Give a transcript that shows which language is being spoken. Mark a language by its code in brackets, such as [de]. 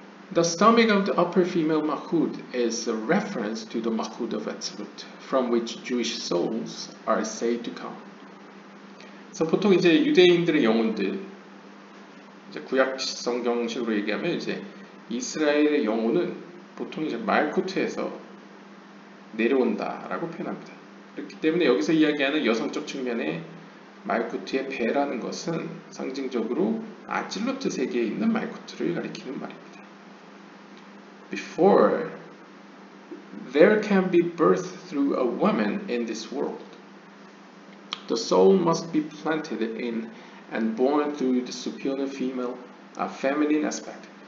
[en] The stomach of the upper female mahud is a reference to the mahud of Atzilut, from which Jewish souls are said to come. [ko] 그래서 보통 이제 유대인들의 영혼들, 이제 구약 성경식으로 얘기하면 이제 이스라엘의 영혼은 보통 이제 말쿠트에서 내려온다라고 표현합니다. 그렇기 때문에 여기서 이야기하는 여성적 측면의 말쿠트의 배라는 것은 상징적으로 아질로트 세계에 있는 말쿠트를 가리키는 말입니다. [en] Before there can be birth through a woman in this world, the soul must be planted in and born through the superior feminine aspect.